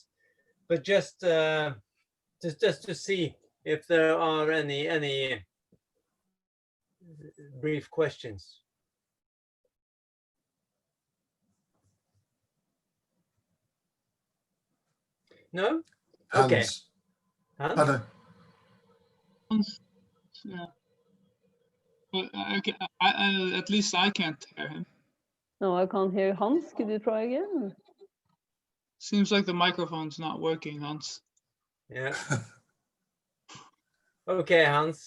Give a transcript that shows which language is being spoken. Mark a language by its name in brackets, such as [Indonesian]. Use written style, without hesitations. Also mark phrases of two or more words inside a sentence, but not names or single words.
[English] But just to see if there are any brief questions. No? Okay. Hans? Hans? Yeah. Well, okay, at least I can't hear him. No, I can't hear Hans. Could you try again? Seems like the microphone's not working, Hans. Yeah. Okay, Hans.